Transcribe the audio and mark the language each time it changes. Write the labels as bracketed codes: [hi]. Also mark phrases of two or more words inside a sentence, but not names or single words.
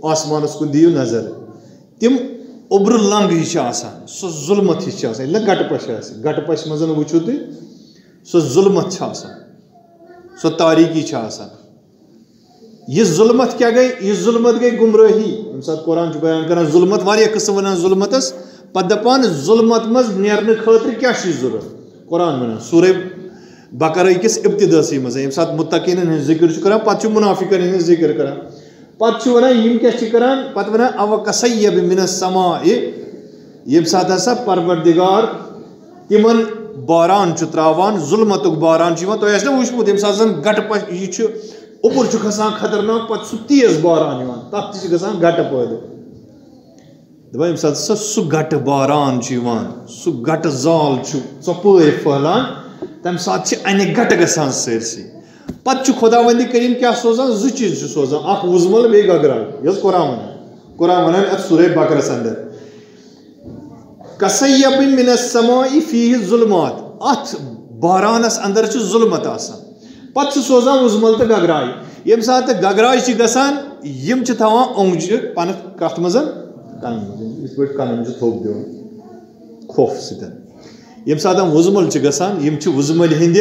[ks] آسمانس کُن دِیِو نظر تِم اوٚبرٕ لنٛگ ہِش چھِ آسان سۄ ظُلمت ہِش چھِ آسان ییٚلہِ نہ گٹہٕ پش آسہِ گٹہٕ پش منٛز وٕچھِو تُہۍ سۄ ظُلمت چھِ آسان سۄ تاریٖکی چھِ آسان یہِ ظُلمت کیاہ گٔے یہِ ظُلمت گٔے گمرٲہی ییٚمہِ ساتہٕ قرآن چھُ بیان کران ظُلمت واریاہ قٕسم ونان ظُلمتس پتہٕ دپان ظُلمت منٛز نیرنہٕ خٲطرٕ کیاہ چھُے ضروٗرت قرآن ونان سورہ بقرہ کِس ابتدٲسٕے منٛز ییٚمہِ ساتہٕ مُتقیٖنن ہٕنٛز ذِکر چھُ کران پتہٕ چھُ مُنافِقن ہٕنٛز ذِکر کران پتہٕ چھُ ونان یِم کیاہ چھِ کران پتہٕ ونان [ar] اوَ کَصَیِّبٍ مِنَ السَّماءِ [ks] ییٚمہِ ساتہٕ ہسا پروردگار تِمن باران چھُ تراوان ظُلمتُک باران چھُ یِوان تۄہہِ آسہِ نہ وٕچھمُت ییٚمہِ ساتہٕ زن گٹہٕ پش یہِ چھُ اوٚپُر چھُ کھسان خطرناک پتہٕ سُہ تیز باران یِوان تتھ تہِ چھِ گژھان گٹہٕ پٲدٕ دپان ییٚمہِ ساتہٕ سُہ گٹہٕ باران چھُ یِوان سُہ گٹہٕ زال چھُ ژۄپٲرۍ پھٔہلان تمہِ ساتہٕ چھِ انہِ گٹہٕ گژھان سٲرسٕے پتہٕ چھُ خۄدا وندِ کریٖم کیاہ سوزان زٕ چیٖز چھُ سوزان اکھ وُزمل بیٚیہِ گگراے یہِ حظ قرآن ونان اتھ سورہ بقرس اندر [ar] کَصَیِّبٍ مِنَ السَّماءِ فیٖہِ ظُلمات [ks] اتھ بارانس اندر چھُ ظُلمت آسان پتہٕ چھُ سوزان وُزمل تہٕ گگراے ییٚمہِ ساتہٕ گگراے چھِ گژھان یِم چھِ تھاوان اوٚنٛگجہِ پنہٕ کتھ منٛز کنن منٛز یِتھ پٲٹھۍ کنن چھُ تھوٚپ دِوان خوف سۭتۍ ییٚمہِ ساتہٕ وُزمل چھِ گژھان یِم چھِ وُزملہِ ہِنٛدِ